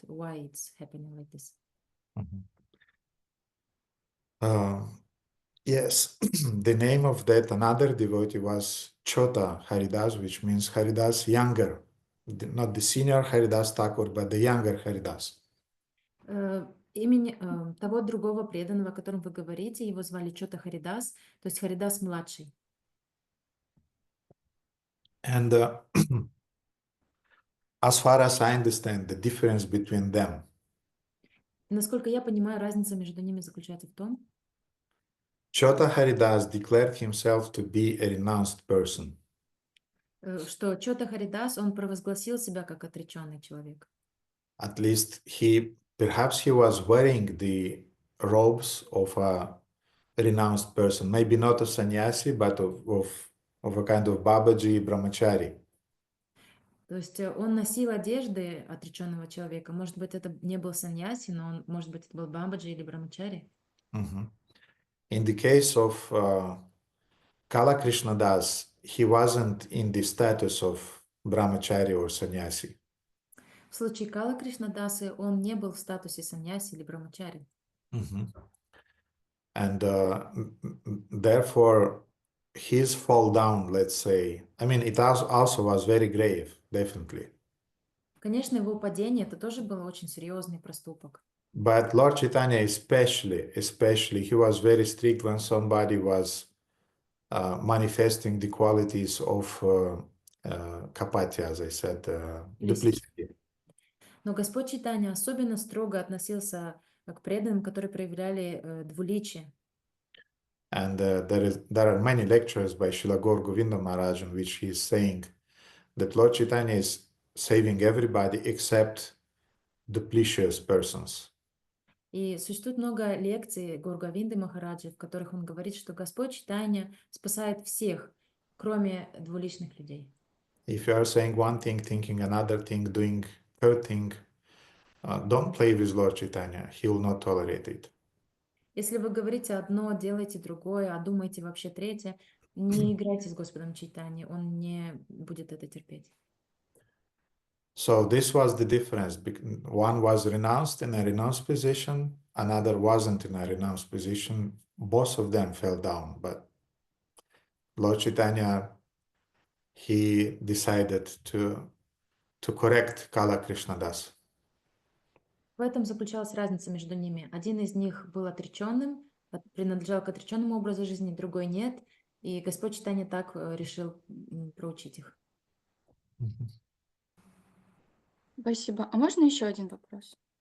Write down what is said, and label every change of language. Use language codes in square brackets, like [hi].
[en] Why it's happening like this? Yes, the name of that another devotee was Chota Haridas, which means Haridas younger, not the senior Haridas Thakur, but the younger Haridas. [ru] Имени того другого преданного, о котором вы говорите, его звали Чота Харидас, то есть Харидас младший. [en] And as far as I understand, the difference between them. [ru] Насколько я понимаю, разница между ними заключается в том, [en] Chota Haridas declared himself to be a renounced person. [ru] что Чота Харидас, он провозгласил себя как отреченный человек. [en] At least perhaps he was wearing the robes of a renounced person, maybe not a sannyasi, but of a kind of Babaji brahmachari. [ru] То есть он носил одежды отреченного человека. Может быть, это не был саньяси, но он, может быть, это был Бабаджи или Брамачари. [en] In the case of Kala Krishnadas, he wasn't in the status of brahmachari or sannyasi. [ru] В случае Кала Кришнадасы он не был в статусе саньяси или брамачари. [en] And therefore, his fall down, let's say, I mean, it also was very grave, definitely. [ru] Конечно, его падение это тоже был очень серьезный проступок. [en] But Lord Chaitanya especially, he was very strict when somebody was manifesting the qualities of kapatya, as I said, duplicity. [ru] Но Господь Чайтанья особенно строго относился к преданным, которые проявляли двуличие. [en] And there are many lectures by Srila Gaur Govinda Maharaj in which he is saying that Lord Chaitanya is saving everybody except duplicitous persons. [ru] И существует много лекций Гургавинды Махараджи, в которых он говорит, что Господь Чайтанья спасает всех, кроме двуличных людей. [en] If you are saying one thing, thinking another thing, doing third thing, don't play with Lord Chaitanya. He will not tolerate it. [ru] Если вы говорите одно, делаете другое, а думаете вообще третье, не играйте с Господом Чайтаньей, он не будет это терпеть. [en] So this was the difference. One was renounced in a renounced position, another wasn't in a renounced position. Both of them fell down, but Lord Chaitanya, he decided to correct Kala Krishnadas. [ru] В этом заключалась разница между ними. Один из них был отреченным, принадлежал к отреченному образу жизни, другой нет. И Господь Чайтанья так решил проучить их. Спасибо. А можно еще один вопрос?